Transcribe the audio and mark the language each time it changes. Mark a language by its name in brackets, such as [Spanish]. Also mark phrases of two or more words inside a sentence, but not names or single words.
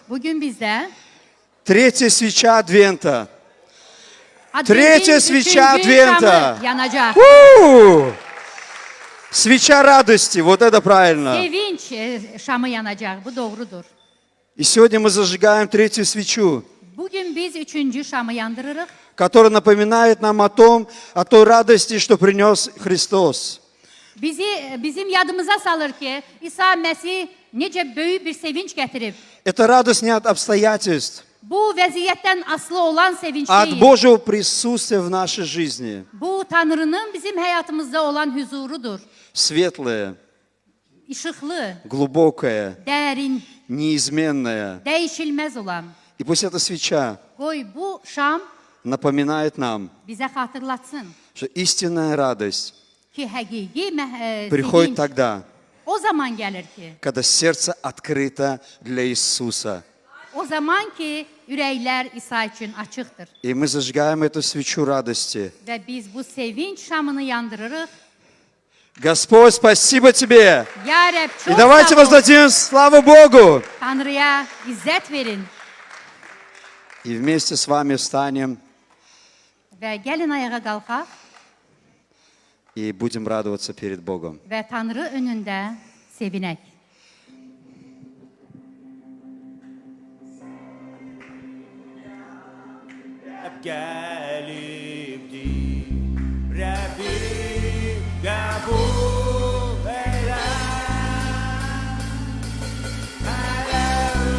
[Azerbaijani] Bugün bizdə [Russian] Третья свеча Адвента. [Azerbaijani] Adventin [Russian] Tretya свеча [Azerbaijani] üçüncü [Russian] Adventa. [Azerbaijani] şamı yanacak. [Russian] Свеча радости, вот это правильно. [Azerbaijani] Sevinç şamı yanacak. Bu doğrudur. [Russian] И сегодня мы зажигаем третью свечу, [Azerbaijani] Bugün biz üçüncü şamı yandırırıq. [Russian] которая напоминает нам о той радости, что принес Христос. [Azerbaijani] Bizim yadımıza salır ki İsa Məsih necə böyük bir sevinç gətirib. [Russian] Это радость не от обстоятельств, [Azerbaijani] Bu vəziyyətdən asılı olan sevinç [Russian] а от [Azerbaijani] deyil. [Russian] Божьего присутствия в нашей жизни. [Azerbaijani] Bu Tanrının bizim həyatımızda olan hüzurudur. [Russian] Светлое, [Azerbaijani] İşıqlı, [Russian] глубокое, [Azerbaijani] dərin, [Russian] неизменное. [Azerbaijani] dəyişilməz olan. [Russian] И пусть эта свеча [Azerbaijani] Qoy bu şam [Russian] напоминает нам, [Azerbaijani] bizə xatırlatsın [Russian] что истинная радость [Azerbaijani] ki həqiqi [Russian] приходит [Azerbaijani] sevinç [Russian] тогда, [Azerbaijani] o zaman gəlir ki, [Russian] когда сердце открыто для Иисуса. [Azerbaijani] o zaman ki ürəklər İsa üçün açıqdır. [Russian] И мы зажигаем эту свечу радости. [Azerbaijani] Və biz bu sevinç şamını yandırırıq. [Russian] Господь, спасибо Тебе! [Azerbaijani] Ya Rəbb, [Russian] И [Azerbaijani] çox [Russian] давайте [Azerbaijani] sağ ol. [Russian] воздадим славу Богу! [Azerbaijani] Tanrıya izzət verin [Russian] И вместе с вами встанем [Azerbaijani] və gəlin ayağa qalxaq [Russian] и будем радоваться перед Богом. [Azerbaijani] və Tanrı önündə sevinək. Gelipti Rabbim kabul eyle Hele